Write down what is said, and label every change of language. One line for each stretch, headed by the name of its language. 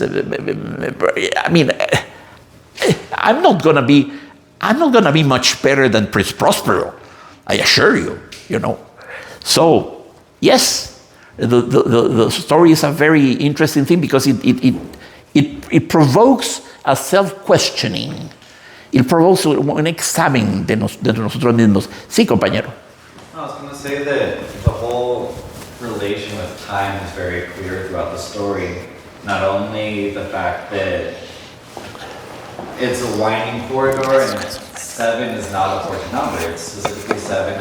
English: I mean, I'm not going to be much better than Prince Prospero, I assure you, So, yes, the story is a very interesting thing because it provokes a self-questioning. It provokes
Spanish: un examen de nosotros mismos. Sí, compañero.
English: I was going to say that the whole relation with time is very clear throughout the story. Not only the fact that it's a winding corridor and 7 is not a fortunate number, it's specifically 7.